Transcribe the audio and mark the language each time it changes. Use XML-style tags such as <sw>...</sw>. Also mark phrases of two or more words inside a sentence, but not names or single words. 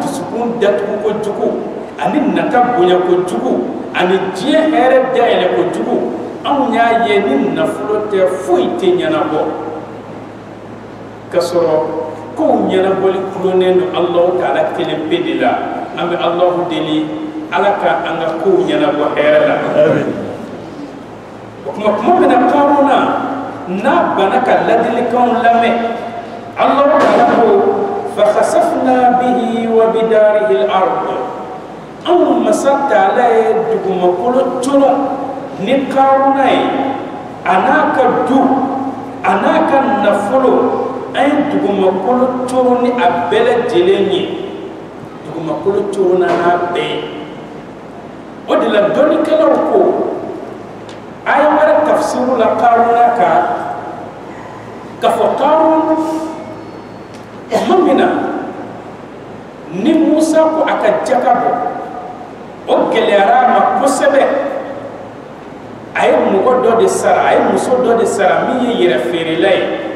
<bm>dusukun datugu kojugu ani nata bonya kojugu ani diɲɛ hɛrɛ dayɛlɛ kojugu anw y'a ye ni nafolo tɛ foyi tɛ ɲɛnabɔ k'a sɔrɔ kow ɲɛnabɔli kulonnen don alahu taala kelen pe de la an bɛ alahu deli ala ka an ka kow ɲɛnabɔ hɛrɛ la o kuma min na karuna n'a bana ka ladilikanw lamɛn Allahu Taala ko</bm> <ar>فخسفنا به وبداره الأرض</ar> <bm>anw masa Taala ye dugumakolo colo ni Karuna ye a n'a ka du a n'a ka nafolo an ye dugumakolo colo ni a bɛɛ lajɛlen ye dugumakolo colo n'a bɛɛ ye o de la dɔnnikɛlaw ko aya wɛrɛ tafsiru la Karuna kan k'a fɔ Karuna tuma min na ni Musa ko a ka jaka bɔ o gɛlɛyara a ma kosɛbɛ a ye mɔgɔ dɔ de sara a ye muso dɔ de sara min ye yɛrɛ feerela ye</bm>